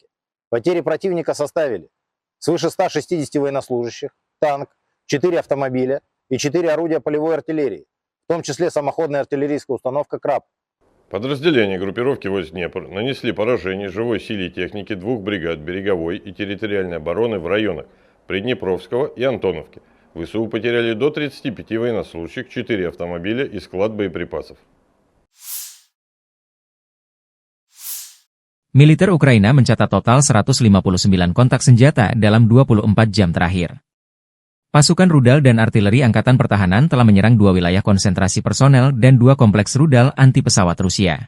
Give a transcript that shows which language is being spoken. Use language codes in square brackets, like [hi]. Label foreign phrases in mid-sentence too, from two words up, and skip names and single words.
[ru] Потери противника составили свыше 160 военнослужащих, танк, 4 автомобиля и 4 орудия полевой артиллерии, в том числе самоходная артиллерийская установка «Краб». Подразделения группировки войск Днепр нанесли поражение живой силе и технике 2 бригад береговой и территориальной обороны в районах Приднепровского и Антоновки. ВСУ потеряли до 35 военнослужащих, 4 автомобиля и склад боеприпасов. [id] Militer Ukraina mencatat total 159 kontak senjata dalam 24 jam terakhir. Pasukan rudal dan artileri Angkatan Pertahanan telah menyerang 2 wilayah konsentrasi personel dan 2 kompleks rudal anti-pesawat Rusia.